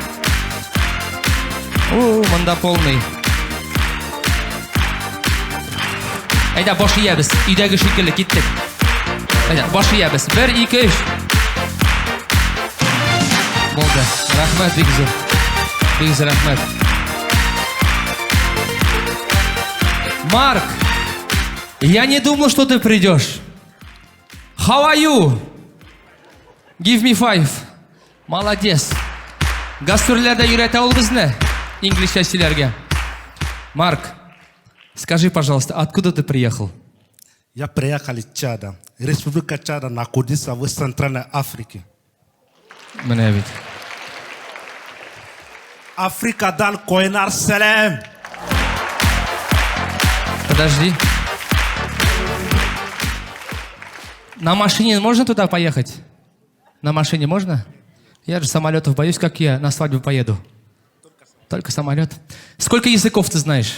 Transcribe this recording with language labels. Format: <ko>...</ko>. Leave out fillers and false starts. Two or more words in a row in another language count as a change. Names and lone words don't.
<tt>Монда полный. Әйдә, баш иябез. Өйдәге шикелле киттек. Әйдә, баш иябез. 1, 2, 3. Болды. Рахмәт, бик зур. Бик зур рахмәт.</tt> <ru>Марк, я не думал, что ты придешь.</ru> <en>How are you? Give me 5.</en> <ru>Молодец.</ru> <tt>Гастрольләрдә йөрәтә ул безне. Инглишчә сөйләргә.</tt> <ru>Марк, скажи, пожалуйста, откуда ты приехал? Я приехал из Чада. Республика Чада находится в Центральной Африке.</ru> <tt>Менә бит. Африкадан Койнар Салем.</tt> <ru>Подожди. На машине можно туда поехать? На машине можно? Я же самолетов боюсь, как я на свадьбу поеду. Только самолет. Сколько языков ты знаешь?</ru>